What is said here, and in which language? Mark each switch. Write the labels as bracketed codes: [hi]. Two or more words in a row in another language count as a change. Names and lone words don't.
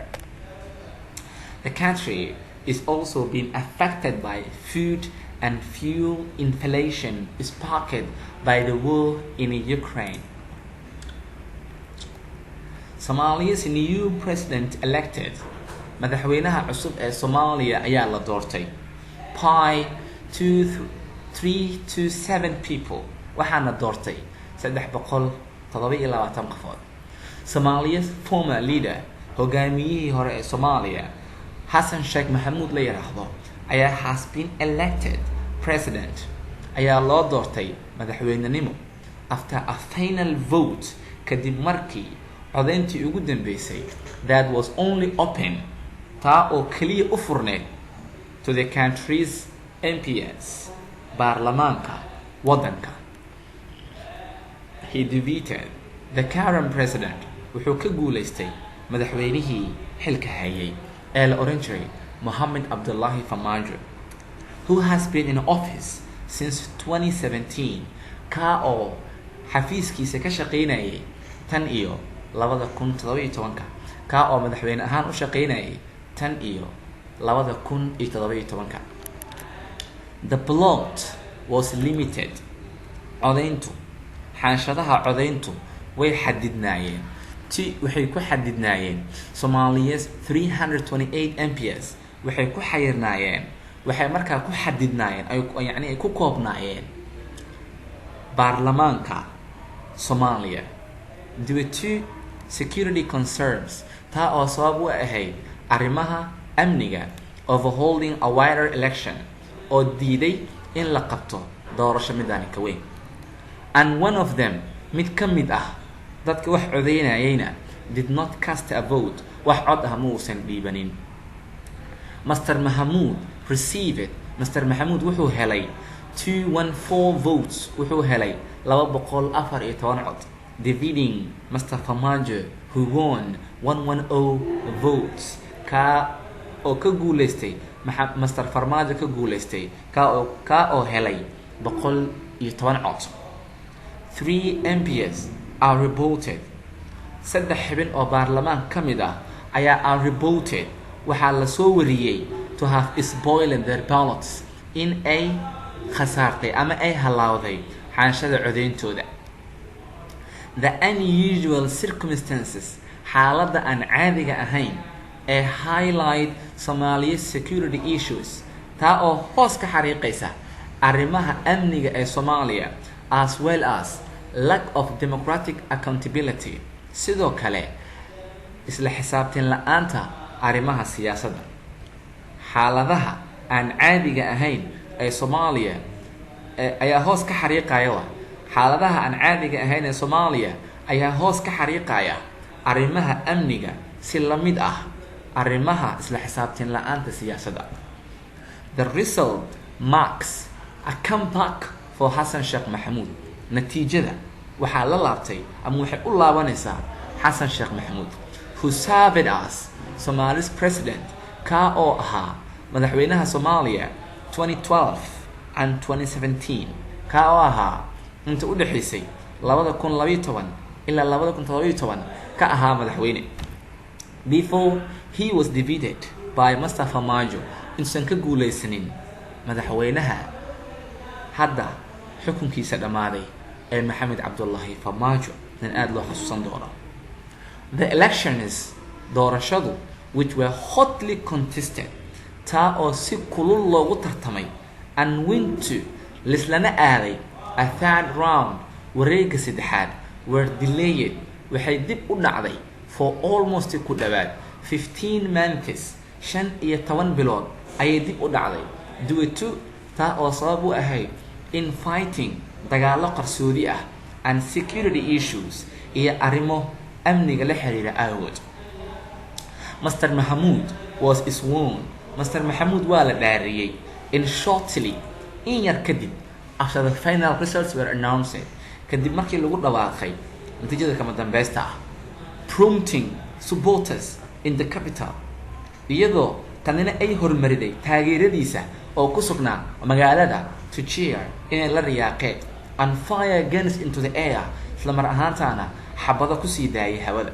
[en] The country is also being affected by food and fuel inflation sparked by the war in Ukraine. Somalia's new president elected. [so] madaxweynaha cusub ee Soomaaliya ayaa la doortay [en] by 327 people [so] waxaana doortay 327 qofood. [en] Somalia's former leader [so] hogaamiyihii hore ee Soomaaliya Hassan Sheikh Mohamud la yiraahdo ayaa [en] has been elected president [so] ayaa loo doortay madaxweynenimo [en] after a final vote [so] kadib markii codeyntii ugu dambeysay [en] that was only open [so] taa oo kaliya u furneed [en] to the country's MPs [so] baarlamaanka wadanka. [en] he defeated the current president. [so] Wuxuu ka guulaystay madaxweynihii xilka hayay ee la oran jiray Mohamed Abdullahi Farmaajo, [en] who has been in office since 2017, [so] ka oo xafiiskiisa ka shaqaynayay tan iyo 2017, ka oo madaxweyne ahaan u shaqaynayay tan iyo 2017. [en] The plot was limited. [so] Codayntu, xaanshadaha codayntu way xadidnaayeen. Waxay ku xadidnaayeen Somalia's 328 MPs. Waxay ku xayirnaayeen. Waxay markaa ku xadidnaayeen ay ku koobnaayeen baarlamaanka Soomaaliya [en] due to security concerns, [so] taa oo sabab u ahayd arrimaha amniga [en] of holding a wider election [so] oo diiday in la qabto doorasho midaan ka weyn. [en] And one of them, [so] mid ka mid ah dadka wax codeynayayna, [en] did not cast a vote. [so] Wax cod ah ma uusan dhiibanin. Mr. Mahmoud wuxuu helay 214 votes. Wuxuu helay 214 cod, [en] defeating Mr. [so] Farmaajo, [en] who won 110 votes. [so] Ka oo ka guulaystay Mr. Farmaajo ka guulaystay ka oo helay 110 cod. 3 [en] MPs are reported. [so] 3 xubin oo baarlamaan ka mid ah ayaa [en] are reported. [so] Waxaa la soo wariyay [en] to have spoiled their ballots, [so] in ay khasaartay ama ay halawday xaanshada codeyntooda. [en] The unusual circumstances, [so] xaaladda aan caadiga ahayn ee [en] highlight Somalia's security issues, [so] taa oo hoos ka xariiqaysa arrimaha amniga ee Soomaaliya, [en] as well as lack of democratic accountability, [so] sidoo kale isla xisaabtan la'aanta arrimaha siyaasadda. Xaaladaha aan caadiga ahayn ee Soomaaliya ayaa hoos ka xariiqaya xaaladaha aan caadiga ahayn ee Soomaaliya ayaa hoos ka xariiqaya arrimaha amniga si la mid ah arrimaha isla xisaabtan la'aanta siyaasadda. [en] The result marks a comeback for Hassan Sheikh Mohamud. [so] Natiijada waxaa la laabtay ama waxay u laabanaysaa Hassan Sheikh Mohamud, [en] who served as Somali's president, [so] ka oo ahaa madaxweynaha Soomaaliya 2012 and 2017, ka oo ahaa inta u dhaxaysay 2012 ilaa 2017 ka ahaa madaxweyne. [en] Before he was defeated by Mr. [so] Farmaajo, insan ka guulaysanin madaxweynaha hadda xukunkiisa dhamaaday ee Mohamed Abdullahi Farmaajo, nin aad loo xasuusan doono. [en] The elections, doorashadu, which were hotly contested, [so] taa oo si kulul loogu tartamay, [en] and went to [so] lislana aaday [en] a third round, [so] wareegga saddexaad, [en] were delayed. [so] Waxay dib u dhacday [en] for almost [so] ku dhawaad 15 months, 15 bilood ayay dib u dhacday, [en] due to [so] taa oo sabab u ahayd [en] in fighting, [so] dagaallo qarsoodi ah, [en] and security issues, [so] iyo arrimo amniga la xiriira awood. [en] Mr. Mahmoud was sworn. Mr. [so] Mahmoud waa la dhaariyay in shortly, in yar kadib, [en] after the final results were announced, [so] kadib markii lagu dhawaaqay natiijada kama dambaysta ah, [en] prompting supporters in the capital, [so] iyadoo tanina ay hormariday taageeradiisa oo ku sugnaa magaalada [en] to cheer, [so] inay la riyaaqeen, [en] and fire guns into the air, [so] isla mar ahaantaana xabado ku sii daayay hawada.